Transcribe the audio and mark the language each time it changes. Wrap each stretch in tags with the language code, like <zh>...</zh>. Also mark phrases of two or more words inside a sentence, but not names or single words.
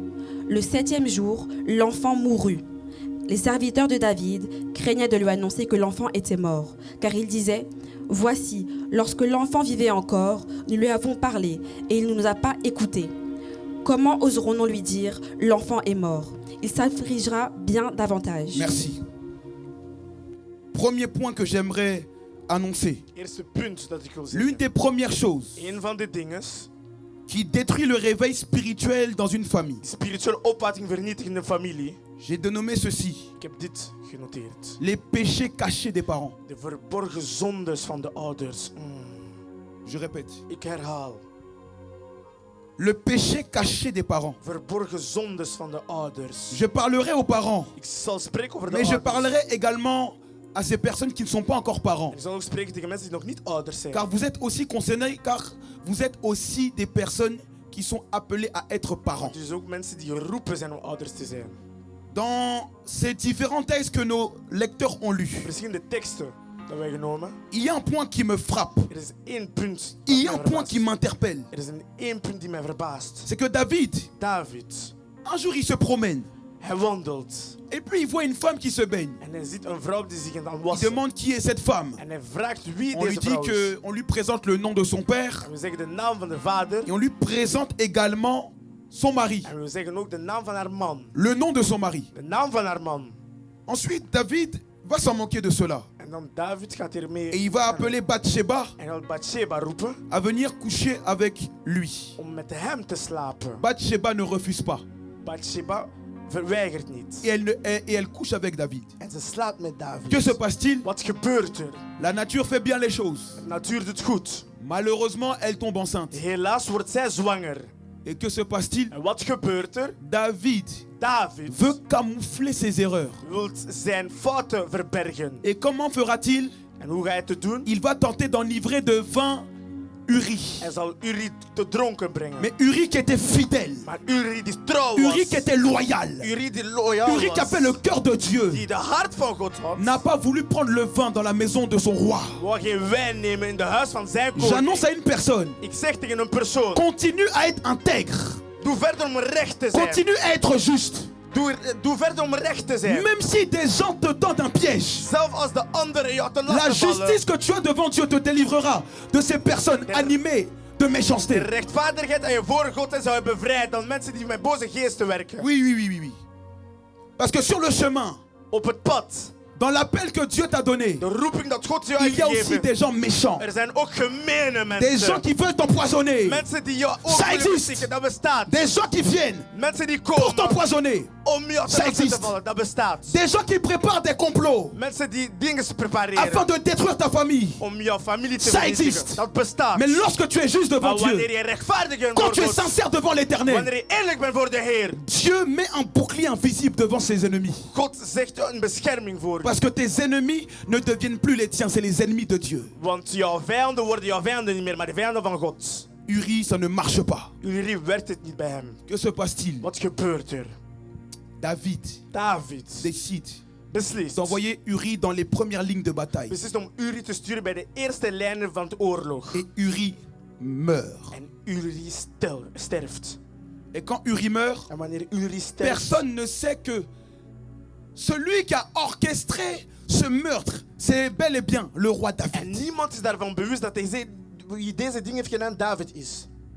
<fr>Le 7e jour, l'enfant mourut. Les serviteurs de David craignaient de lui annoncer que l'enfant était mort, car ils disaient « Voici, lorsque l'enfant vivait encore, nous lui avons parlé, et il ne nous a pas écoutés. Comment oserons-nous lui dire « L'enfant est mort » Il s'affligera bien davantage. » Merci. Premier point que j'aimerais annoncer.</fr> <nl>Eerste punt dat ik wil</nl> <fr>L'une</fr> <nl>zeggen.</nl> <fr>des premières choses</fr> <nl>Een van de dingen</nl> <fr>qui détruit le réveil spirituel dans une famille.</fr> <nl>die spirituele opvatting vernietigen in een familie.</nl> <fr>J'ai dénommé ceci.</fr> <nl>Ik heb dit genoteerd.</nl> <fr>Les péchés cachés des parents.</fr> <nl>De verborgen zondes van de ouders.</nl> <fr>Je répète.</fr> <nl>Ik herhaal.</nl> <fr>Le péché caché des parents.</fr> <nl>Verborgen zondes van de ouders.</nl> <fr>Je parlerai aux parents,</fr> <nl>Ik zal spreken over de</nl> <fr>mais je</fr> <nl>ouders.</nl> <fr>parlerai également à ces personnes qui ne sont pas encore parents.</fr> <nl>En ik zal ook spreken tegen mensen die nog niet ouders zijn.</nl> <fr>Car vous êtes aussi concernés, car vous êtes aussi des personnes qui sont appelées à être parents.</fr> <nl>Dus ook mensen die geroepen zijn om ouders te zijn.</nl> <fr>Dans ces différents textes que nos lecteurs ont lus,</fr> <nl>Verschillende teksten dat wij genomen.</nl> <fr>il y a un point qui me frappe.</fr> <nl>Er is één punt. dat</nl> <fr>Il y a</fr> <nl>mij</nl> <fr>un point</fr> <nl>verbaast.</nl> <fr>qui m'interpelle.</fr> <nl>Er is één punt die mij verbaast.</nl> <fr>C'est que David,</fr> <nl>David,</nl> <fr>un jour il se promène</fr> <nl>hij wandelt.</nl> <fr>et puis il voit une femme qui se baigne.</fr> <nl>En hij ziet een vrouw die zich aan het</nl> <fr>Il</fr> <nl>wassen.</nl> <fr>demande qui est cette femme.</fr> <nl>En hij vraagt wie</nl> <fr>On lui</fr> <nl>deze</nl> <fr>dit</fr> <nl>vrouw is.</nl> <fr>qu'on lui présente le nom de son père</fr> <nl>En we zeggen de naam van de vader.</nl> <fr>et on lui présente également son mari.</fr> <nl>En we zeggen ook de naam van haar man.</nl> <fr>Le nom de son mari.</fr> <nl>De naam van haar man.</nl> <fr>Ensuite, David va s'en manquer de cela.</fr> <nl>En dan David gaat hiermee.</nl> <fr>Et il va appeler Bathsheba</fr> <nl>En hij wil Bathsheba roepen</nl> <fr>à venir coucher avec lui.</fr> <nl>om met hem te slapen.</nl> <fr>Bathsheba ne refuse pas.</fr> <nl>Bathsheba verweigert niet.</nl> <fr>Et elle couche avec David.</fr> <nl>En ze slaapt met David.</nl> <fr>Que se passe-t-il?</fr> <nl>Wat gebeurt er?</nl> <fr>La nature fait bien les choses.</fr> <nl>De natuur doet goed.</nl> <fr>Malheureusement, elle tombe enceinte.</fr> <nl>Helaas wordt zij zwanger.</nl> <fr>Et que se passe-t-il?</fr> <nl>En wat gebeurt er?</nl> <fr>David</fr> <nl>David</nl> <fr>veut camoufler ses erreurs.</fr> <nl>wil zijn fouten verbergen.</nl> <fr>Et comment fera-t-il?</fr> <nl>En hoe ga je het doen?</nl> <fr>Il va tenter d'enivrer de vin Uri.</fr> <nl>Hij zal Uri te dronken brengen.</nl> <fr>Mais Uri qui était fidèle.</fr> <nl>Maar Uri die trouw was.</nl> <fr>Uri qui était loyal.</fr> <nl>Uri die loyaal</nl> <fr>Uri qui</fr> <nl>was.</nl> <fr>avait le cœur de Dieu.</fr> <nl>Die de hart van God had.</nl> <fr>N'a pas voulu prendre le vin dans la maison de son roi.</fr> <nl>Wou geen wijn nemen in de huis van zijn</nl> <fr>J'annonce</fr> <nl>koning.</nl> <fr>à une personne,</fr> <nl>Ik zeg tegen een persoon.</nl> <fr>continue à être intègre.</fr> <nl>Doe verder om recht te zijn.</nl> <fr>Continue à être juste.</fr> <nl>Doe verder om recht te zijn.</nl> <fr>Même si des gens te tendent un piège,</fr> <nl>Zelf als de anderen jou te</nl> <fr>la</fr> <nl>lasten vallen.</nl> <fr>justice que tu as devant Dieu te délivrera de ces personnes animées de</fr> <nl>De</nl> <fr>méchanceté.</fr> <nl>rechtvaardigheid aan je voor God zou je bevrijden dan mensen die met boze geesten werken.</nl> <fr>Oui, oui, oui, oui, oui. Parce que sur le chemin,</fr> <nl>Op het pad,</nl> <fr>dans l'appel que Dieu t'a donné,</fr> <nl>de roeping dat God jou</nl> <fr>il</fr> <nl>heeft</nl> <fr>y a aussi</fr> <nl>gegeven.</nl> <fr>des gens méchants.</fr> <nl>Er zijn ook gemene</nl> <fr>Des gens</fr> <nl>mensen.</nl> <fr>qui veulent t'empoisonner.</fr> <nl>Mensen die jou ook</nl> <fr>Ça</fr> <nl>willen</nl> <fr>existe.</fr> <nl>verstikken, dat bestaat.</nl> <fr>Des gens qui viennent</fr> <nl>Mensen die</nl> <fr>pour</fr> <nl>komen</nl> <fr>t'empoisonner.</fr> <nl>om jou</nl> <fr>Ça</fr> <nl>te laten</nl> <fr>existe.</fr> <nl>vallen, dat bestaat.</nl> <fr>Des gens qui préparent des complots</fr> <nl>Mensen die dingen prepareren</nl> <fr>afin de détruire ta famille.</fr> <nl>om jouw familie te</nl> <fr>Ça</fr> <nl>vernietigen.</nl> <fr>existe.</fr> <nl>Dat bestaat.</nl> <fr>Mais lorsque tu es juste devant</fr> <nl>Maar wanneer</nl> <fr>Dieu,</fr> <nl>je rechtvaardig bent</nl> <fr>quand</fr> <nl>voor</nl> <fr>tu es</fr> <nl>God,</nl> <fr>sincère devant l'Éternel,</fr> <nl>wanneer je eerlijk bent voor de Heer,</nl> <fr>Dieu met un bouclier invisible devant ses ennemis.</fr> <nl>God zegt een bescherming voor je.</nl> <fr>Parce que tes ennemis ne deviennent plus les tiens, c'est les ennemis de Dieu.</fr> <nl>Want jouw vijanden worden jouw vijanden niet meer, maar de vijanden van God.</nl> <fr>Uri, ça ne marche pas.</fr> <nl>Uri werkt het niet bij hem.</nl> <fr>Que se passe-t-il?</fr> <nl>Wat gebeurt er?</nl> <fr>David</fr> <nl>David</nl> <fr>décide</fr> <nl>beslist.</nl> <fr>d'envoyer Uri dans les premières lignes de bataille.</fr> <nl>Beslist om Uri te sturen bij de eerste lijnen van de oorlog.</nl> <fr>Et Uri meurt.</fr> <nl>En Uri sterft.</nl> <fr>Et quand Uri meurt,</fr> <nl>En wanneer Uri sterft,</nl> <fr>personne ne sait que celui qui a orchestré ce meurtre, c'est bel et bien le roi</fr> <nl>en</nl> <fr>David.</fr> <nl>niemand is daarvan bewust dat wie deze dingen heeft gedaan David is.</nl>